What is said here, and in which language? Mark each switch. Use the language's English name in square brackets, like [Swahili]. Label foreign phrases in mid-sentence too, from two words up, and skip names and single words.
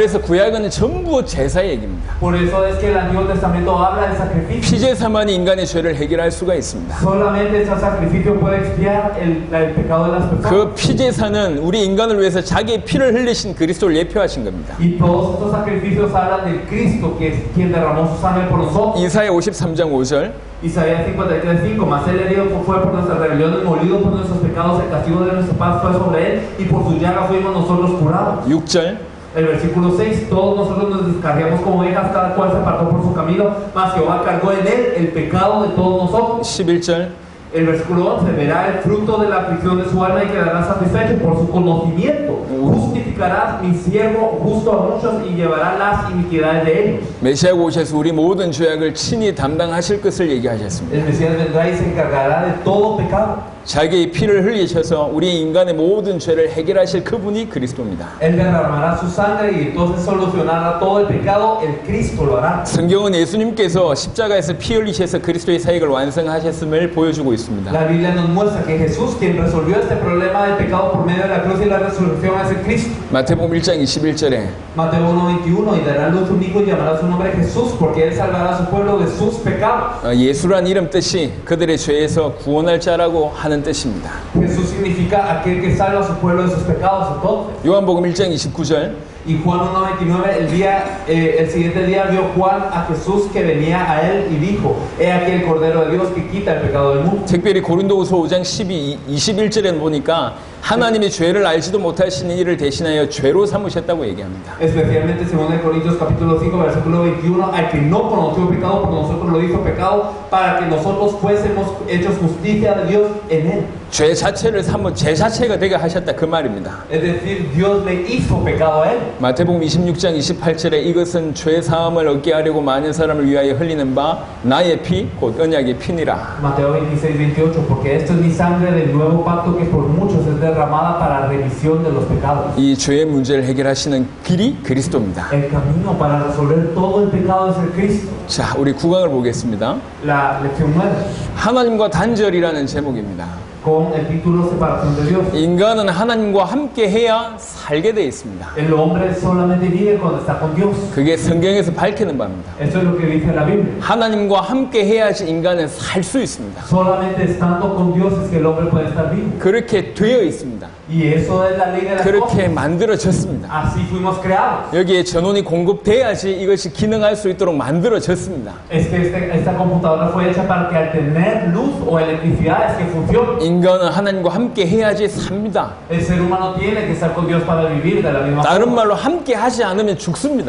[Korean] 그래서 구약은 전부 제사 얘기입니다. [Spanish] Por eso es que el Antiguo Testamento habla de sacrificio. [Korean] 피제사만이 인간의 죄를 해결할 수가 있습니다. [Spanish] Solamente ese sacrificio puede expiar el pecado de las personas. [Korean] 그 피제사는 우리 인간을 위해서 자기의 피를 흘리신 그리스도를 예표하신 겁니다. [Spanish] Y todos estos sacrificios hablan del Cristo, que es quien derramó su sangre por nosotros. [Korean] 이사야 53장 5절 [Spanish] Isaías 53:5, mas él herido fue por nuestras rebeliones, molido por nuestros pecados, el castigo de nuestra paz fue sobre él, y por sus llagas fuimos nosotros curados. [Korean] 6절 [Spanish] El versículo 6, todos nosotros nos descarriamos como ovejas, cada cual se apartó por su camino, mas Jehová cargó en él el pecado de todos nosotros. [Korean] 11절 [Spanish] El versículo 11, verá el fruto de la aflicción de su alma y quedará satisfecho por su conocimiento. Justificará mi siervo justo a muchos y llevará las iniquidades de ellos. [Korean] 메시아가 오셔서 우리 모든 죄악을 친히 담당하실 것을 얘기하셨습니다. [Spanish] El Mesías vendrá y se encargará de todo pecado. [Korean] 자기의 피를 흘리셔서 우리 인간의 모든 죄를 해결하실 그분이 그리스도입니다. [Spanish] Él derramará su sangre y entonces solucionará todo el pecado. El Cristo lo hará. [Korean] 성경은 예수님께서 십자가에서 피 흘리셔서 그리스도의 사역을 완성하셨음을 보여주고 있습니다. [Spanish] La Biblia nos muestra que Jesús, quien resolvió este problema del pecado por medio de la cruz y la resurrección, es el Cristo. [Korean] 마태복음 1장 21절에 [Spanish] Mateo 1:21, y dará luz un hijo y llamará su nombre Jesús, porque él salvará a su pueblo de sus pecados. [Korean] 예수란 이름 뜻이 그들의 죄에서 구원할 자라고 하는 뜻입니다. [Spanish] Jesús significa aquel que salva a su pueblo de sus pecados. Entonces, [Korean] 요한복음 1장 29절 [Spanish] y Juan 1:29, el siguiente día vio Juan a Jesús que venía a él y dijo: He aquí el Cordero de Dios que quita el pecado del mundo. [Korean] 특별히 고린도후서 5장 21절에 보니까 하나님의 죄를 알지도 못하시는 이를 대신하여 죄로 삼으셨다고 얘기합니다. [Spanish] Especialmente según el Corintios capítulo 5 versículo 21, al que no conoció pecado por nosotros lo hizo pecado para que nosotros fuésemos hechos justicia de Dios en él. [Korean] 죄 자체를 삼어 죄 자체가 되게 하셨다 그 말입니다. [Spanish] Es decir, Dios le hizo pecado a él. [Korean] 마태복음 26장 28절에 이것은 죄 사함을 얻게 하려고 많은 사람을 위하여 흘리는 바 나의 피 곧 언약의 피니라. [Spanish] Mateo 26:28, porque esto es mi sangre del nuevo pacto que por muchos es derramada para remisión de los pecados. [Korean] 이 죄의 문제를 해결하시는 길이 그리스도입니다. [Spanish] El camino para resolver todo el pecado es el Cristo. [Korean] 자, 우리 9강을 보겠습니다. [Spanish] La lección 9, [Korean] 하나님과 단절이라는 제목입니다. [Spanish] con el título Separación de Dios. [Korean] 인간은 하나님과 함께 해야 살게 되어 있습니다. [Spanish] El hombre solamente vive cuando está con Dios. [Korean] 그게 성경에서 밝히는 바입니다. [Spanish] Eso es lo que dice la Biblia. [Korean] 하나님과 함께 해야지 인간은 살 수 있습니다. [Spanish] Solamente estando con Dios es que el hombre puede estar vivo. [Korean] 그렇게 되어 있습니다. [Spanish] Y eso es la ley de las cosas. [Korean] 그렇게 만들어졌습니다. [Spanish] Así fuimos creados. [Korean] 여기에 전원이 공급돼야지 이것이 기능할 수 있도록 만들어졌습니다. [Spanish] Es que esta computadora fue hecha para que al tener luz o electricidad es que funcione. [Korean] 인간은 하나님과 함께 해야지 삽니다. [Spanish] El ser humano tiene que estar con Dios para vivir de la misma [Korean] 다른 [Spanish] forma. [Korean] 말로 함께 하지 않으면 죽습니다.